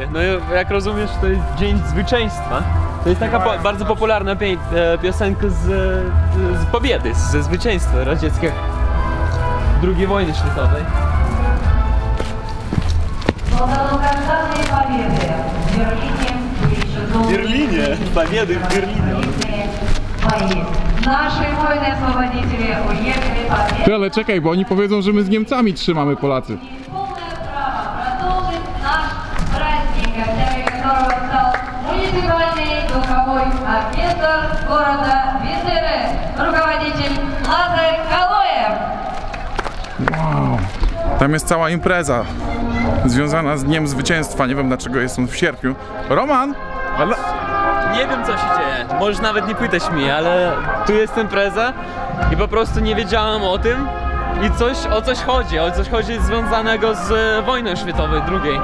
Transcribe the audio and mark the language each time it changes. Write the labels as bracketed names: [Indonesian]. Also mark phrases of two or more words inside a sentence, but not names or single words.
[Polish] No jak rozumiesz, to jest Dzień Zwycięstwa. To jest taka bardzo popularna piosenka z pobiedy, ze zwycięstwa radzieckiego II wojny światowej. W Berlinie. Pobiedy w Berlinie. [Russian] Наши воины-освободители уехали победу. [Polish] Ty, ale czekaj, bo oni powiedzą, że my z Niemcami trzymamy Polacy. [Russian] Полное право продолжить наш праздник, гостями которого стал муниципальный духовой оркестр города Бендеры, руководитель Лазарь Калоев. [Polish] Wow. Tam jest cała impreza związana z Dniem Zwycięstwa. Nie wiem, dlaczego jest on w sierpniu. Roman! Ale... Nie wiem, co się dzieje. Możesz nawet nie pytać mnie, ale tu jest impreza i po prostu nie wiedziałem o tym i o coś chodzi związanego z wojną światową II.